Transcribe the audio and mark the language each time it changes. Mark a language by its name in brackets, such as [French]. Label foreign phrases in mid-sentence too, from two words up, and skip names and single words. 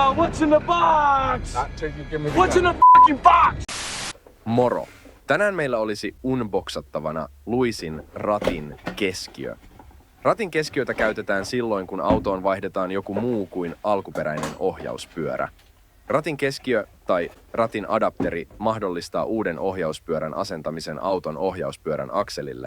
[English] What's in the box? Not till you give me the What's in gun. the fucking box? [Finnish] Moro! Tänään meillä olisi unboxattavana Luisin ratin keskiö. Ratin keskiötä käytetään silloin, kun autoon vaihdetaan joku muu kuin alkuperäinen ohjauspyörä. Ratin keskiö tai ratin adapteri mahdollistaa uuden ohjauspyörän asentamisen auton ohjauspyörän akselille.